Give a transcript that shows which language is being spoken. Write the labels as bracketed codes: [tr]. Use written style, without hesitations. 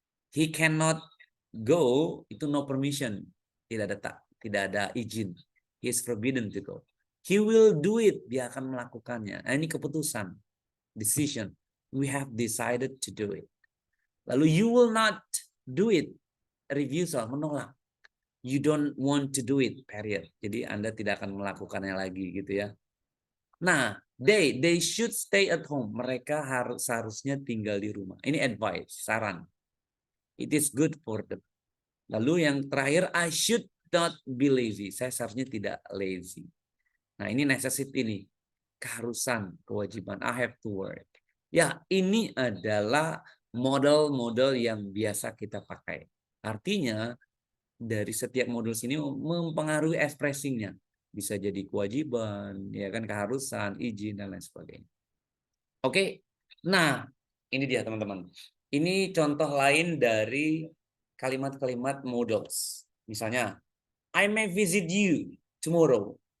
[en] He cannot go, itu no permission, tidak ada izin. He is forbidden to go. He will do it, dia akan melakukannya. Ini keputusan, decision. We have decided to do it. Lalu you will not do it, refusal, menolak. You don't want to do it, period. [id] Jadi Anda tidak akan melakukannya lagi gitu ya. [en] Nah, they should stay at home. [id] Mereka seharusnya tinggal di rumah. Ini advice, saran. [en] It is good for them. Lalu yang terakhir, I should not be lazy. [id] Saya seharusnya tidak lazy. Nah, ini necessity nih. Keharusan, kewajiban. I have to work. Ya, ini adalah model-model yang biasa kita pakai. Artinya, dari setiap model sini mempengaruhi ekspresinya. Bisa jadi kewajiban, ya kan, keharusan, izin, dan lain sebagainya. Oke, nah ini dia teman-teman. Ini contoh lain dari kalimat-kalimat models. [en] Misalnya, I may visit you tomorrow.